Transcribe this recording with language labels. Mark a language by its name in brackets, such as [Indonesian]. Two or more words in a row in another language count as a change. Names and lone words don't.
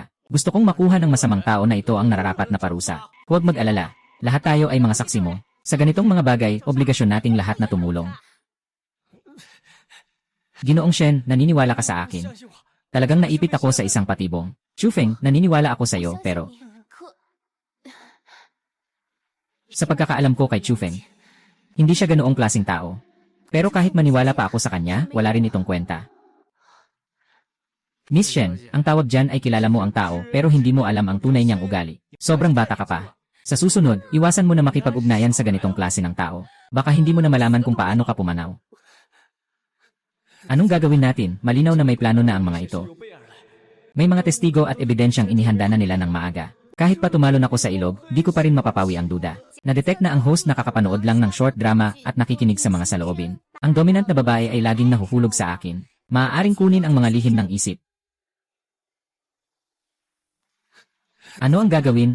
[Filipino] Gusto kong makuha ng masamang tao na ito ang nararapat na parusa. Huwag mag-alala. Lahat tayo ay mga saksi mo. Sa ganitong mga bagay, obligasyon nating lahat na tumulong. Ginoong Shen, naniniwala ka sa akin. [Chinese] 相信我， [Filipino] Talagang naipit ako sa isang patibong. Chufeng, naniniwala ako sa iyo, pero [Chinese] 相信你可 [Filipino] sa pagkakaalam ko kay Chufeng, hindi siya ganoong klaseng tao. Pero kahit maniwala pa ako sa kanya, wala rin itong kwenta. Miss Shen, ang tawag dyan ay kilala mo ang tao pero hindi mo alam ang tunay niyang ugali. Sobrang bata ka pa. Sa susunod, iwasan mo na makipag-ugnayan sa ganitong klase ng tao. Baka hindi mo na malaman kung paano ka pumanaw. Anong gagawin natin? Malinaw na may plano na ang mga ito. [Chinese] 有备而来。 [Filipino] May mga testigo at ebidensyang inihanda na nila ng maaga. Kahit pa tumalon ako sa ilog, di ko pa rin mapapawi ang duda. Na-detect na ang host nakakapanood lang ng short drama at nakikinig sa mga saloobin. Ang dominant na babae ay laging nahuhulog sa akin. Maaaring kunin ang mga lihim ng isip. Ano ang gagawin?